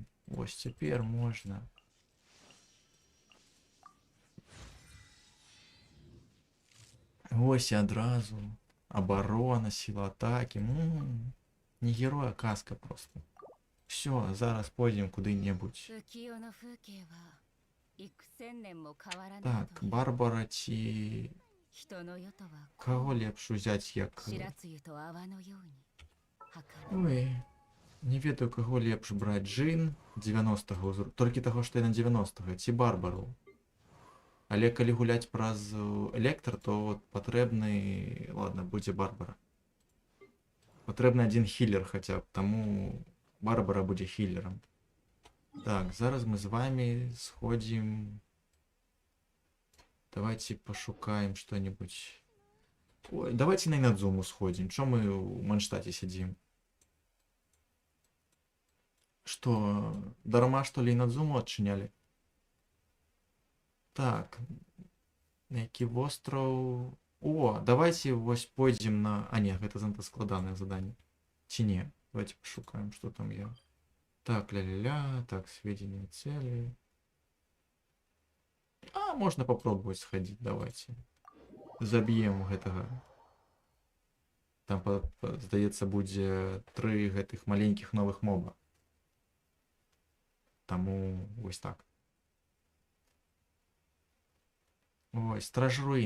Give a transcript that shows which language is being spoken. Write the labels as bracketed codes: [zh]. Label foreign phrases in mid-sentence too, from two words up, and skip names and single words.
[be] Вось цяпер можна. Вось і адразу. Абарона, сіла атакі. Не герой, а казка просто. Все, зараз пойдзем куды-небудзь. [ja] 浮世の風景は幾千年も変わらない [be] Так, [ja] という [be] Барбара ці... [ja] 人の世とは [be] Каго лепш узяць як... [ja] 白露と泡のように儚い [be] Ой, не ведаю, каго лепш браць. Джин 90-го ўзру... Толькі таго, што я на 90-го, ці Барбару. Але калі гуляць праз электр, то от патрэбны... Ладно, будзе Барбара. Патрэбны адзін хілер хаця б, таму Барбара будзе хілерам. Так, зараз мы з вами сходзім... [ru] Давайте пошукаем что-нибудь. Ой, давайте на Инадзуму сходим. Чё мы в Манштате сидим? Что, дарма что ли Инадзуму отчиняли? [be] Так, які востраў... О, давайте вось пойдзем на... А, не, гэта занадта складанае заданне. Ці не? [ru] Давайте пошукаем, что там я. Так, ля-ля-ля, так, сведения цели. А, можно попробовать сходить, давайте. [be] Заб'ем гэтага. Там, здаецца, будзе 3 гэтых маленькіх новых моба. Таму вось так. Ой, Страж Руін.